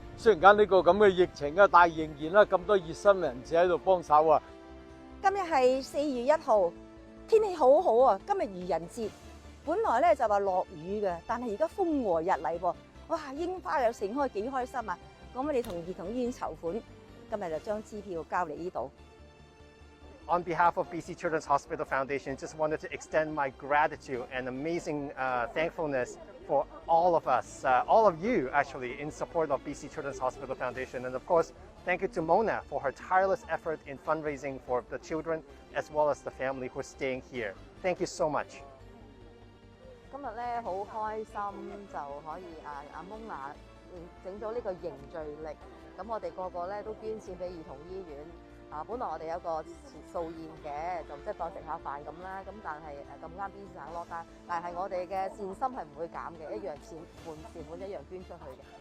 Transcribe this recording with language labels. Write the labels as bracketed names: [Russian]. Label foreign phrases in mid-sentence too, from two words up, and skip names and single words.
[Cantonese] 雖然間呢個咁嘅疫情啊，但係仍然啦咁多熱心人士喺度幫手啊！今日係4月1號，天氣好好啊！今日愚人節，本來咧就話落雨嘅，但係而家風和日麗喎，哇！櫻花又盛開，幾開心啊！咁我哋同兒童醫院籌款，今日就將支票交嚟呢度。 [English] On behalf of BC Children's Hospital Foundation, just wanted to extend my gratitude and amazing thankfulness for all of us, all of you actually, in support of BC Children's Hospital Foundation. And of course, thank you to Mona for her tireless effort in fundraising for the children as well as the family who are staying here. Thank you so much. [Cantonese] 今日咧好開心，就可以阿 Mona 整咗呢個凝聚力，咁我哋個個咧都捐錢俾兒童醫院。本來我哋有個素宴嘅，就即係當食下飯咁啦。咁但係咁啱 BC 省落單，但係我哋嘅善心係唔會減嘅，一樣善款一樣捐出去嘅。